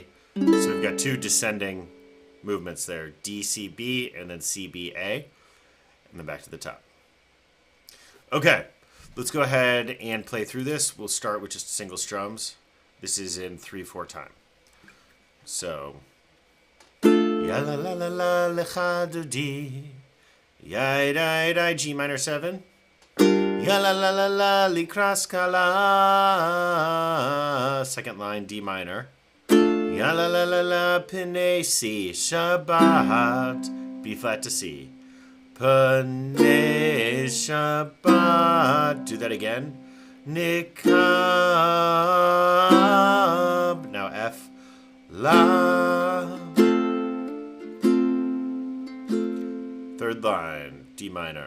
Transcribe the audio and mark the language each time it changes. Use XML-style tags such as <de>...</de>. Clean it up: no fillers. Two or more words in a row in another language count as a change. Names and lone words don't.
<en>So we've got two descending movements there. D, C, B, and then C, B, A. And then back to the top. Okay, let's go ahead and play through this. We'll start with just single strums. This is in 3/4 time. So,</en> <he>ya la la la la lecha do di, ya da da</he> <en>G minor 7,</en> <he>ya la la la la likras kala.</he> <en>Second line D minor,</en> <he>ya la la la la pene</he> <en>C Shabbat, B flat to C.</en> <he>Panei Shabbat.</he> <en>Do that again. Nikab. Now F. La. Third line. D minor.</en>